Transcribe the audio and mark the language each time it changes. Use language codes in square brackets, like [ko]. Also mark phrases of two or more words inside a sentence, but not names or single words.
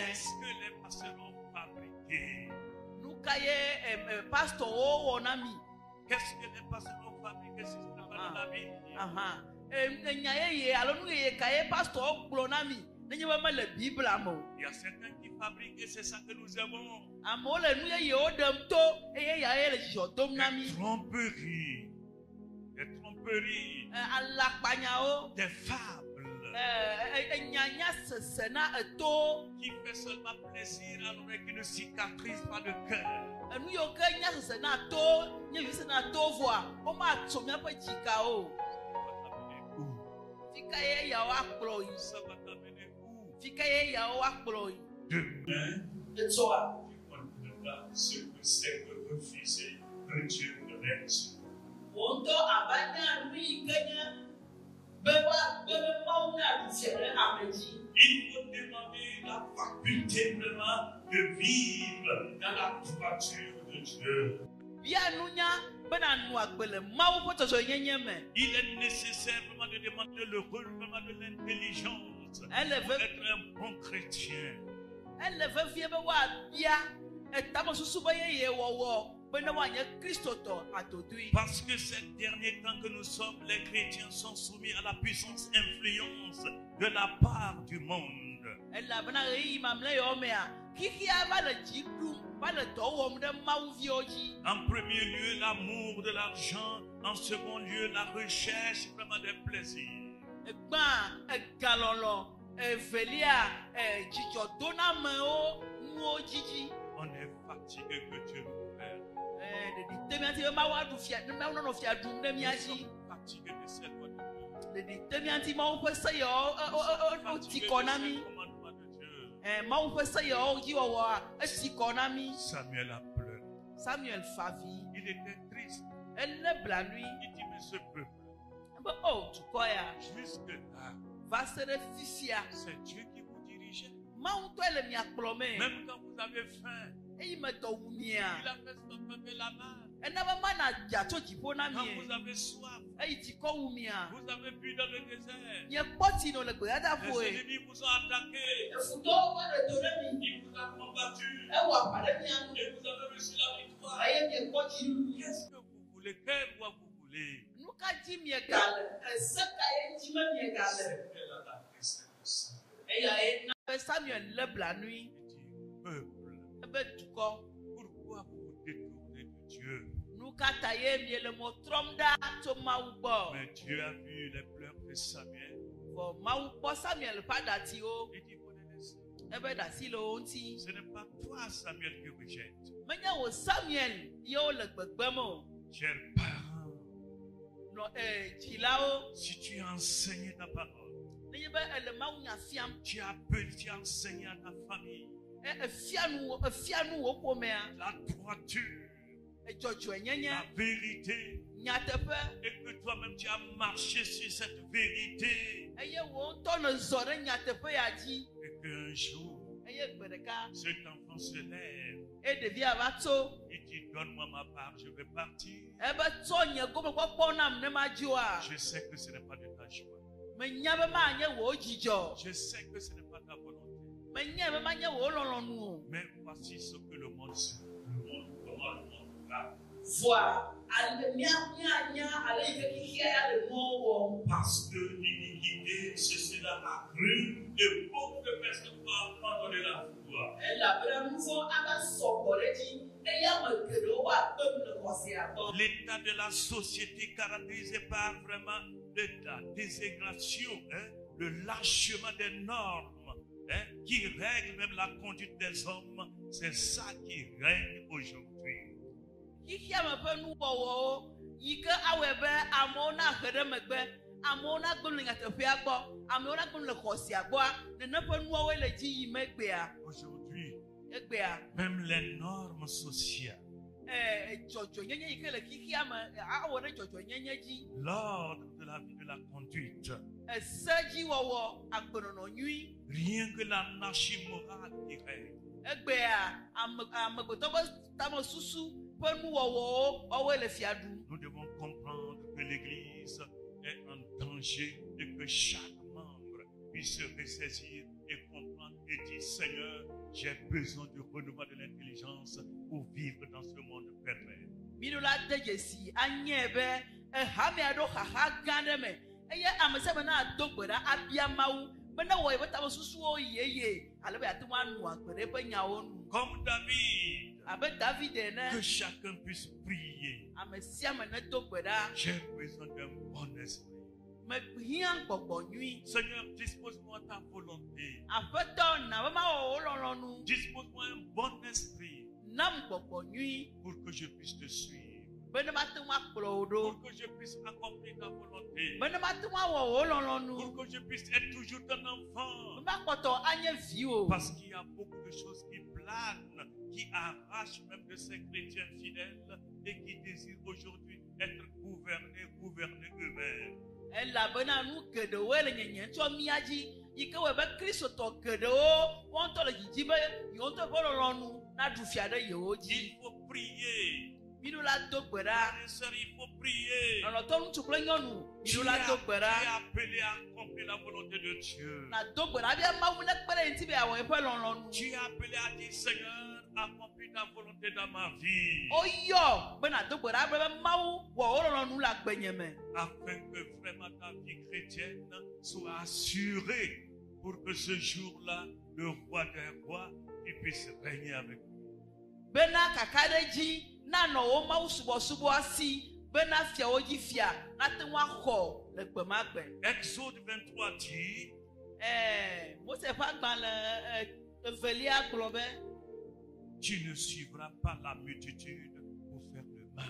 [fr] Qu'est-ce que les pasteurs ont fabriqué? [ee] Nu ka ye pastorwo wɔ na mi. [fr] Qu'est-ce que les pasteurs ont fabriqué si ce n'est pas dans la Bible? Aha. [ee] Enya yeye alo nu yeye ka ye pastorwo gblɔ na mi nenye be mele Biblia me o. [fr] Il y a certains qui fabriquent et c'est ça que nous aimons. [ee] Amewo le nu yeyewo ɖem to eye ya ye le dzidzɔ dom na mi. [fr] Des tromperies. Des tromperies. [ee] Alakpanyawo. [fr] Des fables. [ee] Enyanya sese na eto. [fr] Qui fait seulement plaisir à l'oreille qui ne cicatrise pas le cœur. [ee] Nu yiwo ke nya sese na to nye vi se na to voa womatso míaƒe dzika o. [fr] Ça va t'amener où? [ee] Fi ka ye yawo akplɔ yi. [fr] Ça va t'amener où? [ee] Fi ka ye yawo akplɔ yi. [fr] Demain, [ee] Etsɔa. [fr] tu comprendras ce que c'est que refuser que Dieu te laisse. [ee] Wò ŋutɔ abanya nu yi ke nye be Mawu na ɖusia ɖe ame dzi. [fr] Il faut demander la faculté vraiment de vivre dans la droiture de Dieu. [ee] Bia nunya bena nu agbe le Mawu ƒe dzɔdzɔnyenye me. [fr] Il est nécessaire vraiment de demander le renouvellement de l'intelligence pour Elle veut être un bon chrétien. [ee] ele vevie be woabia etamesusu be yeye wɔwɔ bena woanye kristotɔ atodui. [fr] Parce que ces derniers temps que nous sommes, les chrétiens sont soumis à la puissance influence de la part du monde. [ee] Elabena ɣeyiɣi mamlɛ yawo mea xixia va le dzi ɖum va le dɔ wɔm ɖe Mawuviwo dzi. [fr] En premier lieu, l'amour de l'argent. En second lieu, la recherche vraiment des plaisirs. [ee] Egbã egalɔlɔ evelia dzidzɔdonamewo nuwo dzidzi. [fr] On est fatigué que Dieu nous perd. [ee] Ɖeɖi te míati be Mawu aɖu fia Mawu nɔnɔ fia ɖum ɖe mía [fr] Nous [ee] dzi. [fr] sommes fatigués de cette loi de Dieu. [ee] Ɖeɖi te míati Mawu ƒe se yawo eti [fr] Fatigués [ee] kɔ [fr] de [ee] na [fr] ce [ee] mi. [fr] commandement de Dieu. [ee] Mawu ƒe se yawo dzi wɔwɔa esi kɔ na mi. [fr] Samuel a pleuré. [ee] Samuel fa vi. [fr] Il était triste. [ee] Elé blanui. [fr] Il dit, mais ce peuple, [ee] Be o dukɔ ya [fr] jusque-là, [ee] va se ɖe fifia. [fr] c'est Dieu qui vous dirigeait. [ee] Mawu tɔe le mia kplɔ me. [fr] Même quand vous avez faim, [ee] Eyi me dɔ wu [fr] il [ee] mia. [fr] a fait s'enfermer la main. [ee] Ena be mana dza tso dziƒo na [fr] Quand [ee] mi. [fr] vous avez soif, [ee] Eyi dikɔ wu mia. [fr] vous avez bu dans le désert. [ee] Nye kpɔ tsi nɔ le gbedadaƒoe. [fr] Les ennemis vous ont attaqué. [ee] Efutɔwo va le do ɖe mi. [fr] Il vous a combattu. [ee] Ewɔ aʋa ɖe mia nu. [fr] Et vous avez reçu la victoire. [ee] Eye mie kpɔ dziɖuɖu. [fr] Qu'est-ce que vous voulez? Quel roi vous voulez? [ee] Nu ka dzi mie gale? Ese ka ye dzi me mie gale? [fr] C'était là la question de Samuel. [ee] Eya ye na be Samuel lé blanui. [fr] Il dit, peuple, [ee] Ebe dukɔ. [fr] pourquoi vous vous détournez de Dieu? [ee] Nu ka ta ye mie le mo trɔm ɖa tso Mawu gbɔ. [fr] Mais Dieu a vu les pleurs de Samuel. [ee] Vɔ Mawu kpɔ Samuel ƒe aɖatiwo. [fr] Il dit, faut les laisser. [ee] Ebe ɖasi le wo ŋuti. [fr] Ce n'est pas toi, Samuel, qui rejette. [ee] Menye wo Samuel yewo le gbegbem o. [fr] Chers parents, [ee] Dzilawo. [fr] si tu as enseigné ta parole, [ee] Nenye be ele Mawu nya fiam. [fr] tu as enseigné à ta famille [ee] Efia nu wo ƒomea. [fr] la droiture, [ee] Dzɔdzɔenyenye. [fr] la vérité, [ee] Nyateƒe. [fr] et que toi-même tu as marché sur cette vérité, [ee] Eye wo ŋutɔ ne zɔ ɖe nyateƒe ya dzi. [fr] et qu'un jour, [ee] Eye gbe ɖeka. [fr] cet enfant se lève [ee] et ɖevia va tso. [fr] Il dit, donne-moi ma part, je vais partir. [ee] Ebe tsɔ nye gomekpɔkpɔ nam ne ma dzioa. [fr] Je sais que ce n'est pas de ta joie. [ee] Menya be manye wò dzidzɔ. [fr] Je sais que ce n'est pas ta volonté. [ee] Menya be manye wò lɔlɔnu o. [fr] Mais voici ce que le monde sait. Le monde, comment le monde va. [ee] Voa, ale mianya ale yi ke xixia ya le mɔ wɔm. [fr] Parce que l'iniquité, c'est cela a cru et beaucoup de personnes vont abandonner la foi. [ee] Elabena nu vɔ ava sɔgbɔ ɖe dzi eye ame geɖewo woakpe nu le xɔsia gbɔ. [fr] L'état de la société caractérisé par vraiment la désintégration, le lâchement des normes, qui règle même la conduite des hommes, c'est ça qui règne aujourd'hui. [ee] Xixia me ƒe nuwɔwɔwo yi ke awɔe be amewo na he ɖe megbe, amewo na gbe le nyateƒea gbɔ, amewo na gbe le xɔsia gbɔa, nene ƒe nuwɔwoe le dzi yim egbea. [fr] Aujourd'hui, [ee] Egbea. [fr] même les normes sociales, [ee] Dzɔdzɔnyenye yi ke le xixia me awɔ ɖe dzɔdzɔnyenye dzi. [fr] l'ordre de la vie, de la conduite, [ee] Esedziwɔwɔ, agbenɔnɔ nyui. [fr] rien que l'anarchie morale qui règne. [ee] Egbea amegbetɔ be tamesusu ƒe nuwɔwɔwo wɔwoe le fia ɖum. [fr] Nous devons comprendre que l'Église est en danger et que chaque membre puisse se ressaisir et comprendre et dire, Seigneur, j'ai besoin du renouveau de l'intelligence pour vivre dans ce monde pervers. [ee] Miɖo la de dzesi anye be ehame aɖo xaxa gã ɖe me eye ame sia ame na do gbe ɖa abia Mawu be ne wɔ yeƒe tamesusuwo yeye ale be ate ŋu anu agbe ɖe eƒe nyawo nu. [fr] Comme David, [ee] Abe David ene, [fr] que chacun puisse prier. [ee] ame sia ame ne do gbe ɖa [fr] J'ai besoin d'un bon esprit. [ee] mehiã gbɔgbɔ nyui. [fr] Seigneur, dispose-moi ta volonté. [ee] Aƒetɔ na be mawɔ wo lɔlɔnu. [fr] Dispose-moi un bon esprit [ee] Nam gbɔgbɔ nyui [fr] pour que je puisse te suivre. [ee] be ne mate ŋu akplɔ wo ɖo. [fr] Pour que je puisse accomplir ta volonté. [ee] Be ne mate ŋu awɔ wo lɔlɔnu. [fr] Pour que je puisse être toujours ton [ee] Be [fr] enfant. [ee] makpɔtɔ anye viwo. [fr] Parce qu'il y a beaucoup de choses qui planent, qui arrachent même de ces chrétiens fidèles et qui désirent aujourd'hui être gouvernés eux-mêmes. [ee] Elabena nu geɖewoe le nyenye tsɔ mía dzi yi ke wɔe be kristotɔ geɖewo wɔn ŋutɔ le dzidzi be yewo ŋutɔ ƒe lɔlɔnu na ɖu fia ɖe yewo dzi. [fr] Il faut prier. [ee] Miɖo la do gbe ɖa. [fr] Frères et sœurs, il faut prier. [ee] Lɔlɔtɔ ŋutsu kple nyɔnu. [fr] Tu [ee] Miɖo [fr] es [ee] la do gbe ɖa. [fr] appelé à accomplir la volonté de Dieu. [ee] Na do gbe ɖa bia Mawu ne kpe ɖe ŋuti be awɔ eƒe lɔlɔnu. [fr] Tu es appelé à dire, Seigneur, accomplis ta volonté dans ma vie. [ee] Oyɔ be na do gbe ɖa be Mawu wɔ wo lɔlɔnu le agbenye me. [fr] Afin que vraiment ta vie chrétienne soit assurée pour que ce jour-là, le roi des rois, il puisse régner avec nous. [ee] Bena kaka ɖe dzi nanɔ wo Mawu subɔsubɔ si bena fiawo dzi fia nate ŋu axɔ le gbe ma gbe. [fr] Exode 23 dit, [ee] Mose ƒe agbalẽ evelia gblɔ be [fr] tu ne suivras pas la multitude pour faire le mal.